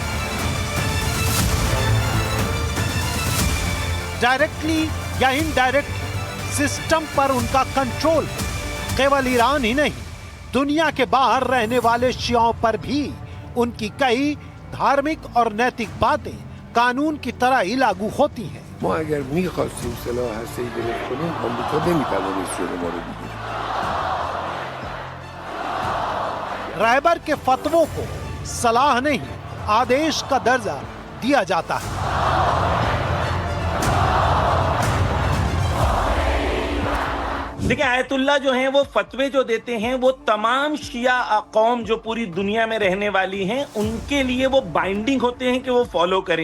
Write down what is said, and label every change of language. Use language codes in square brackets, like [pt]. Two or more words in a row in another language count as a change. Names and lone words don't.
[hi] डायरेक्टली या [en] indirectly system [hi] पर उनका कंट्रोल है। केवल ईरान ही नहीं, दुनिया के बाहर रहने वाले शियाओं पर भी उनकी कई धार्मिक और नैतिक बातें कानून की तरह ही लागू होती हैं। [fa] ما اگر می‌خواستیم سلاح هسته‌ای درست کنیم آمریکا نمی‌توانست جلو ما رو بگیره. [hi] रहबर के फतवों को सलाह नहीं, आदेश का दर्जा दिया जाता है। देखिए, आयतुल्ला जो हैं वो फतवे जो देते हैं वो तमाम शिया कौम जो पूरी दुनिया में रहने वाली हैं उनके लिए वो बाइंडिंग होते हैं कि वो फॉलो करें।